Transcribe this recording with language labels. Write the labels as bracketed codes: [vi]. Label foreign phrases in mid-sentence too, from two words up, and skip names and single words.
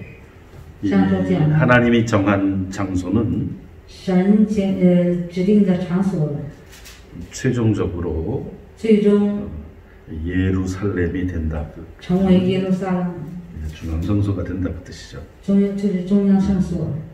[ko] 이 하나님이 정한 장소는 [zh] 神指定的场所， [ko] 최종적으로 [zh] 最终 [ko] 예루살렘이 된다. [zh] 成为耶路撒冷， [ko] 중앙성소가 된다 그 뜻이죠. [zh] 就是中央圣所。